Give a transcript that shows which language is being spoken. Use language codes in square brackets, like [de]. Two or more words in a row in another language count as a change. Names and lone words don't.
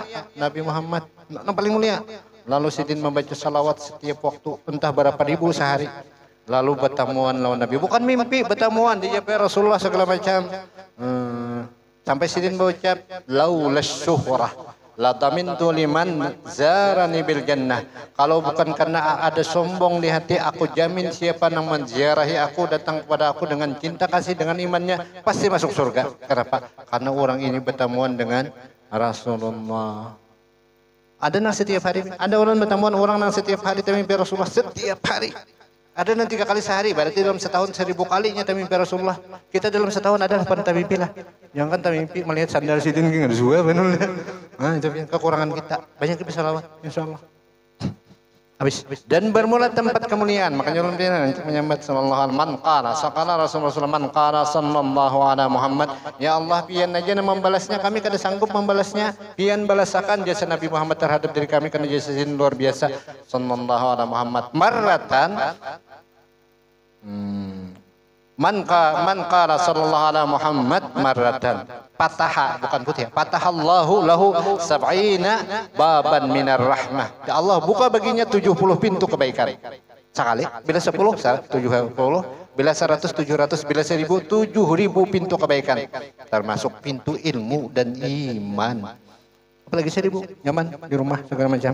[id] Nabi Muhammad yang paling mulia. Lalu Sidin membaca salawat setiap waktu entah berapa ribu sehari. [bjn] Lalu bertemuan lawan Nabi, bukan mimpi, bertemuan di Jabir Rasulullah segala macam. Sampai Sidin berucap [ar] لولا الشهرة لضمنت لمن زارني بالجنة. [id] Kalau bukan karena ada sombong di hati, aku jamin siapa yang menziarahi aku, datang kepada aku dengan cinta kasih dengan imannya, pasti masuk surga. Kenapa? Karena orang ini bertemuan dengan Rasulullah. [bjn] Ada nang setiap hari, ada orang bertemuan orang nang setiap hari mimpi Rasulullah setiap hari. Ada nang 3 kali sehari, berarti dalam setahun 1000 kalinya mimpi Rasulullah. [id] Kita dalam setahun ada 8 mimpi lah. Yang kan mimpi melihat sandal Sidin nggak ada benar. [bjn] Nah itu kekurangan kita. Banyak bisa lawan, insyaallah. [id] Habis. Dan bermula tempat kemuliaan. [bjn] Makanya ulun untuk menyambat [ar] صلى الله عليه من قال ثقل رسول الله من قال صلى الله على محمد. [bjn] Ya Allah pian aja membalasnya, kami kada sanggup membalasnya. Pian balasakan jasa Nabi Muhammad terhadap diri kami karena jasa luar biasa [ar] صلى الله على محمد. مرة من قال صلى الله على محمد مرة فتح, [id] bukan putih, [ar] فتح الله له سبعين بابا من الرحمة. [id] Ya Allah buka baginya 70 pintu kebaikan. Sekali, bila 10 70, bila 100 700, bila 1000 7000 pintu kebaikan. Termasuk pintu ilmu dan iman. Apalagi 1000 nyaman di rumah segala macam.